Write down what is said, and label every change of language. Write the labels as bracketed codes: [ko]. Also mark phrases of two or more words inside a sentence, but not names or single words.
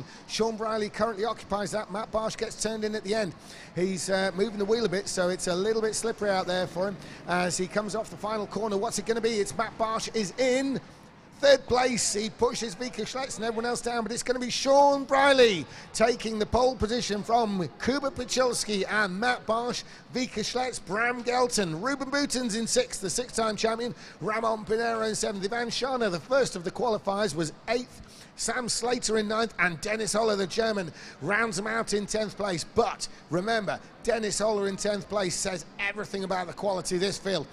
[en] Sean Briley currently occupies that. Matt Barsh gets turned in at the end. He's moving the wheel a bit, so it's a little bit slippery out there for him as he comes off the final corner. What's it going to be? It's Matt Barsh is in third place. He pushes Vika Schlitz and everyone else down, but it's going to be Sean Briley taking the pole position from Kuba Pachulski and Matt Barsh, Vika Schlitz, Bram Gelton, Ruben Buitens in sixth, the six-time champion, Ramon Pinero in seventh, Ivan Schana, the first of the qualifiers, was eighth, Sam Slater in ninth, and Dennis Holler, the German, rounds him out in 10th place. But remember, Dennis Holler in 10th place says everything about the quality of this field.